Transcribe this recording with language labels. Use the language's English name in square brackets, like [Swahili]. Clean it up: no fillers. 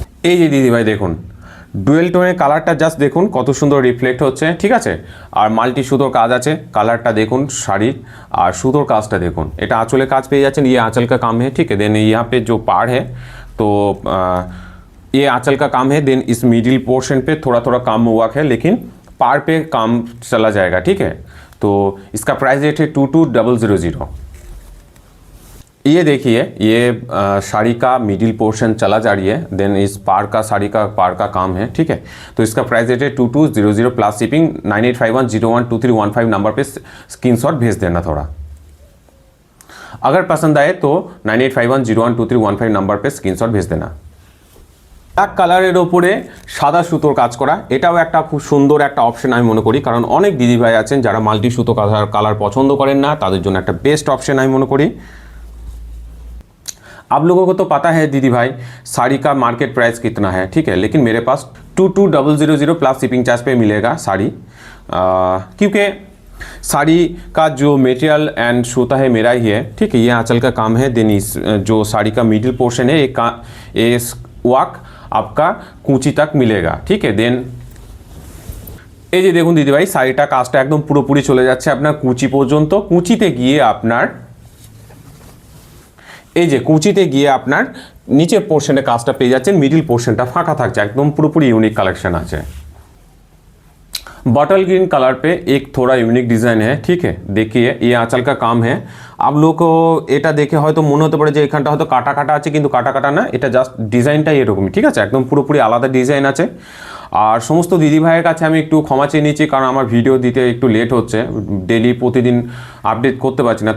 [Bangla] এই যে দিদিভাই দেখুন ডুয়েল টোনের কালারটা জাস্ট দেখুন কত সুন্দর রিফ্লেক্ট হচ্ছে, ঠিক আছে। আর মাল্টি সুতোর কাজ আছে। কালারটা দেখুন শাড়ির, আর সুতোর কাজটা দেখুন। এটা আঁচলে কাজ পেয়ে যাচ্ছেন। [Hindi] ये आंचल का काम है, ठीक है। देन यहाँ पे जो पाड़ है तो ये आंचल का काम है। देन इस मिडिल पोर्शन पे थोड़ा थोड़ा काम हुआ है, लेकिन पाड़ पे काम चला जाएगा, ठीक है। तो इसका प्राइस रेट है 22000। ये देखिए, ये साड़ी का मिडिल पोर्शन चला जा रही है, देन इस पार का साड़ी का पार का काम है, ठीक है। तो इसका प्राइस रेट है 2200 प्लस शिपिंग। 9851012315 नंबर पे स्क्रीनशॉट भेज देना थोड़ा। अगर पसंद आए तो 9851012315 नंबर पे स्क्रीनशॉट भेज देना। [Bangla] ব্ল্যাক কালারের ওপরে সাদা সুতোর কাজ করা, এটাও একটা খুব সুন্দর একটা অপশন আমি মনে করি, কারণ অনেক দিদিভাই আছেন যারা মাল্টি সুতো কালার পছন্দ করেন না, তাদের জন্য একটা বেস্ট অপশন আমি মনে করি। [Hindi] आप लोगों को तो पता है दीदी भाई साड़ी का मार्केट प्राइस कितना है, ठीक है, लेकिन मेरे पास 22,000 प्लस शिपिंग चार्ज पे मिलेगा साड़ी, क्योंकि साड़ी का जो मटेरियल एंड सूता है मेरा ही है, ठीक है। ये आंचल का काम है, देन इस जो साड़ी का मिडिल पोर्शन है ये वर्क आपका কুচি तक मिलेगा, ठीक है। [Bangla] देन এই যে দেখুন দিদি ভাই শাড়িটা কাজটা একদম পুরোপুরি চলে যাচ্ছে আপনার কুচি পর্যন্ত। কুচিতে গিয়ে আপনার এই যে কুচিতে গিয়ে আপনার নিচের পোর্শনে কাজটা পেয়ে যাচ্ছেন, মিডিল পোর্শনটা ফাঁকা থাকছে, একদম পুরোপুরি ইউনিক কালেक्शन আছে। [Hindi] बॉटल ग्रीन कलर पे एक थोड़ा यूनिक डिज़ाइन है, ठीक है। देखिए ये आंचल का काम है। आप लोग को [Bangla] এটা দেখে হয়তো মনে হতে পারে যে এখানটা হয়তো কাটা কাটা আছে, কিন্তু কাটা কাটা না, এটা জাস্ট ডিজাইনটাই এরকমই, ঠিক আছে, একদম পুরোপুরি আলাদা ডিজাইন আছে। আর সমস্ত দিদি ভাইয়ের কাছে আমি একটু ক্ষমা চেয়ে নিচ্ছি, কারণ আমার ভিডিও দিতে একটু লেট হচ্ছে, ডেলি প্রতিদিন আপডেট করতে পারছি না।